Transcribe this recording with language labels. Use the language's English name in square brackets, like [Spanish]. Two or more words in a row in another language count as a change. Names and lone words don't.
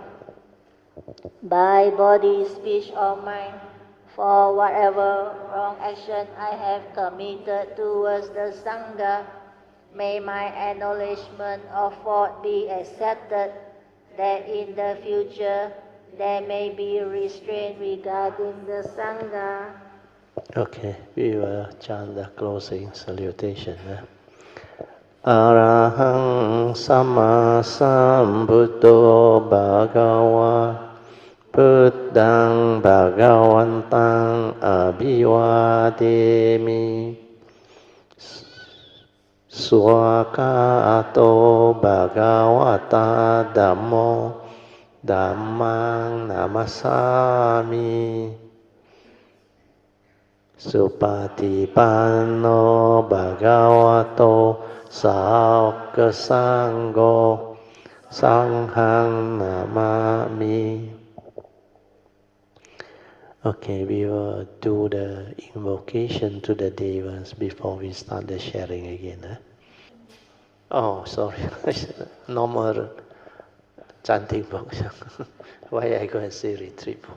[English] By body, speech, or mind, for whatever wrong action I have committed towards the Sangha, may my acknowledgement of fault be accepted, that in the future there may be restraint regarding the Sangha. Okay, we will chant the closing salutation. [Pali] Arahang Sama Sambuddho Bhagava Buddhang Bhagavantang Abhivademi Swakato Bhagavata Dhammo Dhammang Namasami Supatipanno Bhagavato Sāvaka Sangho Sanghang Namami. [English] Okay, we will do the invocation to the devas before we start the sharing again. Oh, sorry. Normal chanting book. Why I go and say retreat book?